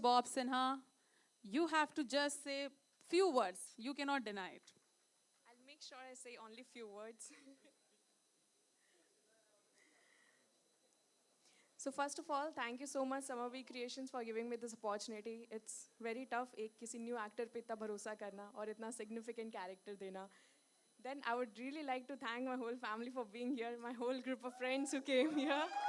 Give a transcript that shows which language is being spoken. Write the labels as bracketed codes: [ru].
[en] Bob Sinha, you have to just say few words. You cannot deny it. I'll make sure I say only few words. So first of all, thank you so much Samavi Creations for giving me this opportunity. It's very tough [hi] एक किसी new actor पे इतना भरोसा करना और इतना significant character देना. [en] Then I would really like to thank my whole family for being here, my whole group of friends who came here.